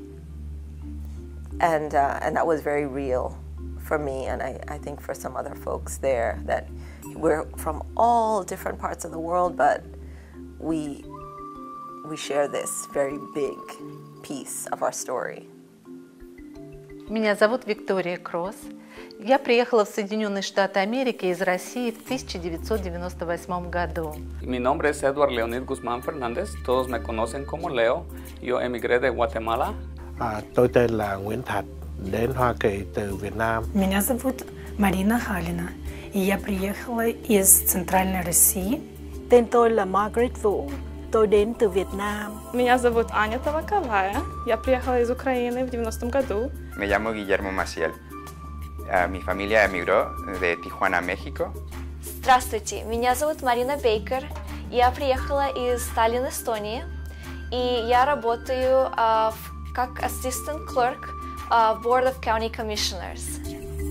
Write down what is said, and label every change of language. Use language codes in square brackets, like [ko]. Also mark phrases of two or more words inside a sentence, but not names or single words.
[en] And that was very real for me, and I think for some other folks there, that we're from all different parts of the world, but we share this very big piece of our story. [ru] Меня зовут Виктория Кросс. Я приехала в Соединенные Штаты Америки из России в 1998 году. [es] Mi nombre es Leonid Guzman Fernandez. Todos me conocen como Leo. Yo emigré de Guatemala. [vi] Tôi tên là Nguyễn Thạch, đến Hoa Kỳ từ Việt Nam. [ru] Меня зовут Marina Halina, и я приехала из Центральной России. [vi] Tên tôi là Margaret Vũ, tôi đến từ Việt Nam. [ru] Меня зовут Аня Таваковая, я приехала из Украины в 90-м году. [es] Me llamo Guillermo Maciel. Mi familia emigró de Tijuana, México. [ru] Здравствуйте, меня зовут Марина Бейкер. Я приехала из Таллин, Эстонии, и я работаю как [en] assistant clerk [ru] в Board of County Commissioners.